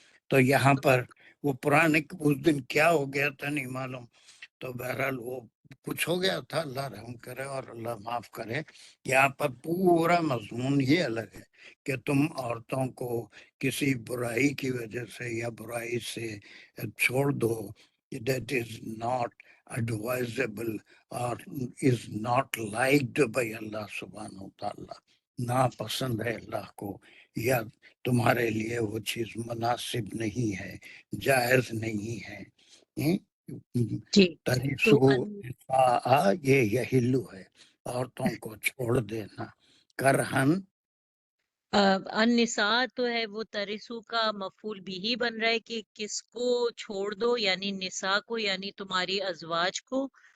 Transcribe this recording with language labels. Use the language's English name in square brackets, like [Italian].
[Urdu] تو یہاں پر وہ پرانے اس دن کیا ہو گیا تھا نہیں معلوم، تو بہرحال وہ کچھ ہو گیا تھا، اللہ رحم کرے اور اللہ معاف کرے. یہاں پر پورا مضمون ہی الگ ہے کہ تم عورتوں کو کسی برائی کی وجہ سے یا برائی سے چھوڑ دو. [English] That is not advisable or is not liked by Allah سبحانہ وتعالی. [Urdu] ناپسند ہے اللہ کو یا تمہارے لیے وہ چیز مناسب نہیں ہے، جائز نہیں ہے. جی تو تریسو نساء یہ یحلو ہے، عورتوں کو چھوڑ دینا. کرہن النساء تو ہے وہ ترسو کا مفعول بھی ہی بن رہا ہے کہ کس کو چھوڑ دو، یعنی نساء کو، یعنی تمہاری ازواج کو.